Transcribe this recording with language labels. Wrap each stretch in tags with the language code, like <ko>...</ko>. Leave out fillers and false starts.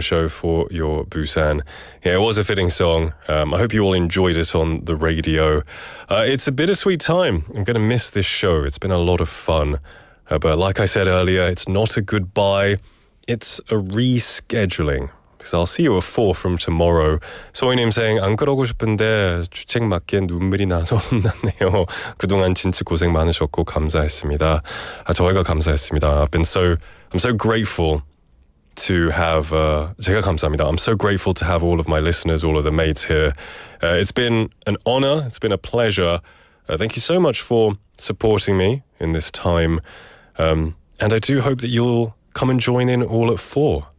<en>show for your Busan. Yeah, it was a fitting song. I hope you all enjoyed it on the radio. It's a bittersweet time. I'm going to miss this show. It's been a lot of fun. But like I said earlier, it's not a goodbye. It's a rescheduling. Because I'll see you at 4 from tomorrow.</en> <ko>소희님</ko> <en>saying</en> <ko>안 그러고 싶은데 주책 맞게 눈물이 나서 혼났네요. 그동안 진짜 고생 많으셨고 감사했습니다. 저희가 감사했습니다.</ko> <en>I'm so grateful to have</en> <ko>제가 감사합니다.</ko> <en>I'm so grateful to have all of my listeners, all of the mates here. It's been an honor. It's been a pleasure. Thank you so much for supporting me in this time. And I do hope that you'll come and join in all at 4.</en>